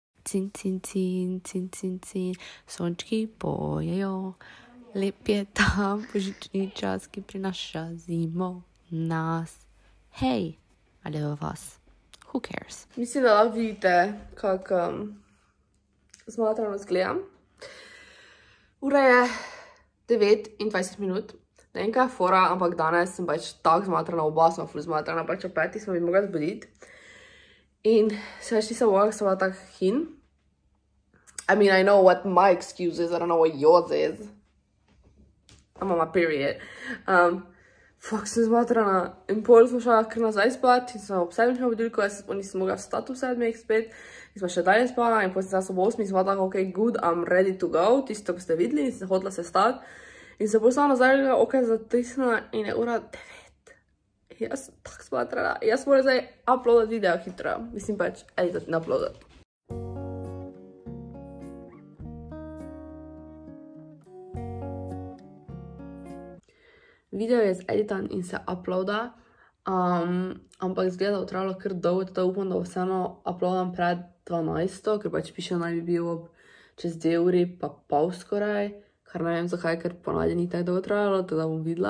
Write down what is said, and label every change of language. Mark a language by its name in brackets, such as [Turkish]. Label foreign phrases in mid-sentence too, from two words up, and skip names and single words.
[Slovenian] cin, sončki pojejo, lep je ta božični čas, ki prinaša zimo nas. Hej, ali je vas? [English] Who cares? [Slovenian] Mislim, da lahko vidite, kako zmatrano zgledam. Ura je 9:20 minut. Ne vem, kaj je fora, ampak danes sem pač tako zmatrana, oba smo ful zmatrana, pač ob 5 smo bi mogla zbuditi. In se več nisem mogla, sem bila tak hin. [English] I mean, I know what my excuse is, I don't know what yours is. I'm on my period. Fuck, [Slovenian] sem zmatrana. In pol smo šla kar nazaj spat in sem ob 7 šla v budilko, jaz nisem mogla vstati v 7 spet. In smo še dalje spala in potem sem ob 8 sem bila tako, [English] ok, good, I'm ready to go. [Slovenian] Tisto, ko ste videli in sem hodila se stati. In se pol sama nazaj, ok, zatisnila in je ura 9. Jaz sem tako zmatrana. Jaz moram zdaj uploadati video hitro. Mislim pač, editati in uploadati. Video je zeditan in se uploada, ampak zgleda, da bo trajalo kar dolgo, da upam, da vseeno uploadam pred 12, ker pač piše, naj bi bil ob čez 2 uri pa pol skoraj, kar ne vem zakaj, ker ponavadi ni tako dolgo trajalo, tako da bom videla.